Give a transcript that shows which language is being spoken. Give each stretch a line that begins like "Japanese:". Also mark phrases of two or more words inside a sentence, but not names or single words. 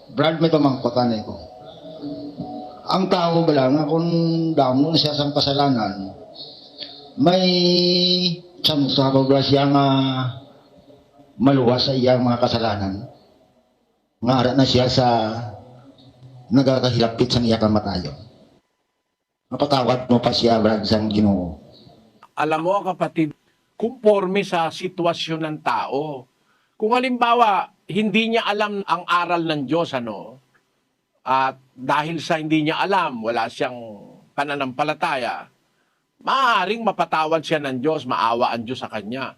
Hiligaynon: Brad, may pamangkotan ko. Ang tao ba lang, kung damo na siya sa kasalanan, may chance na ba siya nga maluwas sa iyang mga kasalanan. Nga ara na siya sa nagakahilapit sa iya kamatayon. Mapatawad mo pa siya, Brad, sa Ginoo.
Filipino: Alam mo kapatid, kumporme sa sitwasyon ng tao. Kung halimbawa, hindi niya alam ang aral ng Diyos, at dahil sa hindi niya alam, wala siyang pananampalataya, maaaring mapatawad siya ng Diyos, maawa ang Diyos sa kanya.